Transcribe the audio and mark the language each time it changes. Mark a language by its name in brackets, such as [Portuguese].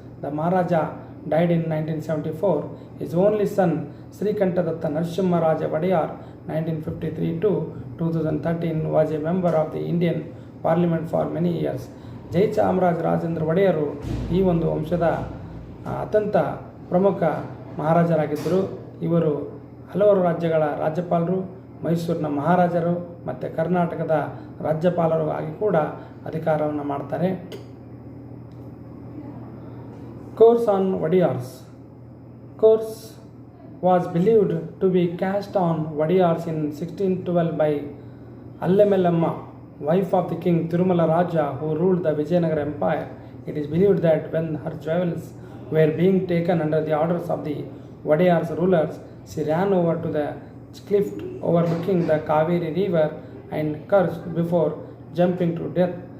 [English] The Maharaja died in 1974. His only son, Sri Kantadatta Narasimha Raja Wodeyar, 1953 to 2013, was a member of the Indian Parliament for many years. [Kannada] Jayachamarajendra ಒಡೆಯರು ಈ ಒಂದು ವಂಶದ ಅತ್ಯಂತ ಪ್ರಮುಖ ಮಹಾರಾಜರಾಗಿದ್ದರು. ಇವರು ಹಲವಾರು ರಾಜ್ಯಗಳ ರಾಜ್ಯಪಾಲರು, ಮೈಸೂರಿನ ಮಹಾರಾಜರು ಮತ್ತು ಕರ್ನಾಟಕದ ರಾಜ್ಯಪಾಲರು ಆಗಿ ಕೂಡ ಅಧಿಕಾರವನ್ನು ಮಾಡ್ತಾರೆ. [English] Curse on Wodeyars. Curse was believed to be cast on Wodeyars in 1612 by Allemellamma, wife of the king Tirumala Raja who ruled the Vijayanagara Empire. It is believed that when her jewels were being taken under the orders of the Wodeyars rulers, she ran over to the cliff overlooking the Kaveri river and cursed before jumping to death.